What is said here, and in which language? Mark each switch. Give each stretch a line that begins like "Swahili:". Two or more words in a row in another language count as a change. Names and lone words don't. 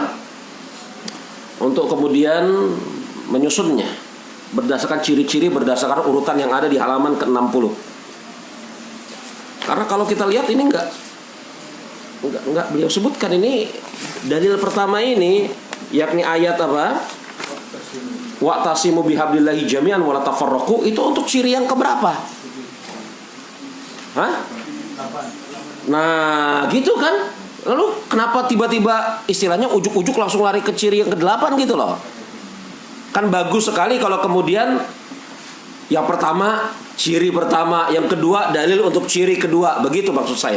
Indonesian: Untuk kemudian menyusunnya berdasarkan ciri-ciri, berdasarkan urutan yang ada di halaman ke-60. Karena kalau kita lihat ini enggak beliau sebutkan ini dalil pertama ini, yakni ayat apa?
Arabic: واعتصموا بحبل الله جميعا ولا تفرقوا,
Indonesian: itu untuk ciri yang keberapa? Hah? Nah, gitu kan? Lalu kenapa tiba-tiba istilahnya ujuk-ujuk langsung lari ke ciri yang ke-8 gitu loh? Kan bagus sekali kalau kemudian yang pertama ciri pertama, yang kedua dalil untuk ciri kedua, begitu maksud saya.